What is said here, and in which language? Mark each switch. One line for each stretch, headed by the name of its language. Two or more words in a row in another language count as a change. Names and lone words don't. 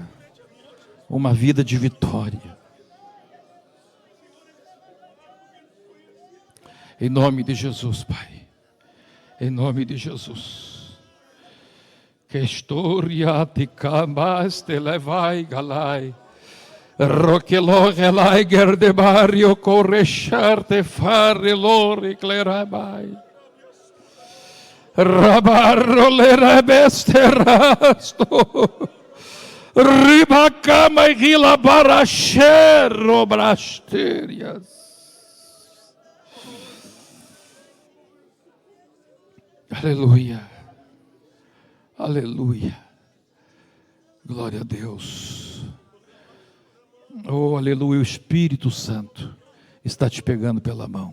Portuguese: Uma vida de vitória. Em nome de Jesus, Pai. Em nome de Jesus. Que história te camas te levai galai. Roquelo gelai gerdebario correchar te fare lori clerabai. Rabarro le rebesterasto. Ribacama e gila barachero brasterias. Aleluia. Aleluia. Glória a Deus. Oh, aleluia. O Espírito Santo está te pegando pela mão.